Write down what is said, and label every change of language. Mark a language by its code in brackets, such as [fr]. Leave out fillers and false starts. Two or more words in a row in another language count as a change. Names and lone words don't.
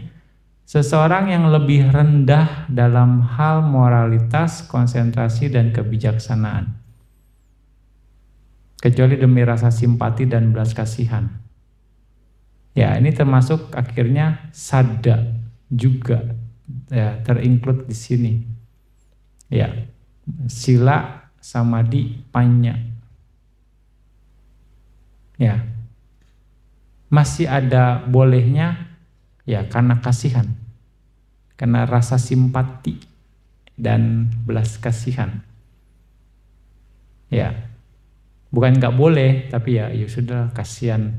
[id] Seseorang yang lebih rendah dalam hal moralitas, konsentrasi dan kebijaksanaan. Kecuali demi rasa simpati dan belas kasihan. Ya, ini termasuk akhirnya sada juga ya, terinclude di sini. Ya, [pi] sila, samadhi, panya. [id] Ya, masih ada bolehnya ya karena kasihan, karena rasa simpati dan belas kasihan. Ya, bukan nggak boleh, tapi ya sudah kasihan.